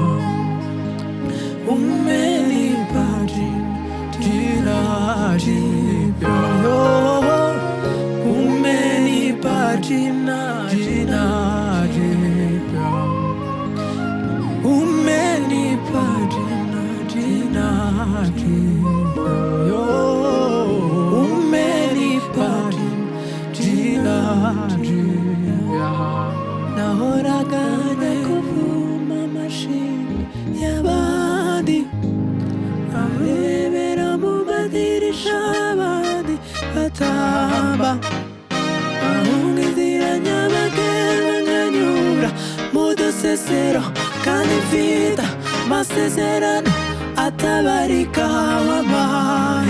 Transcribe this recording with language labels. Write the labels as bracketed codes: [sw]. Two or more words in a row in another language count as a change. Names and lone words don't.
[sw] umenipa jina jipya, yo umenipa jina jipya, umenipa jina jipya, yo umenipa jina jipya. [rw] Nahoraga kuvuma amashimwe y'abandi, arebera mu madirisha abandi batamba, ahunga inzira nyabagendwa nkanyura mu dusesero kandi mfita amasezerano atabarika wampaye.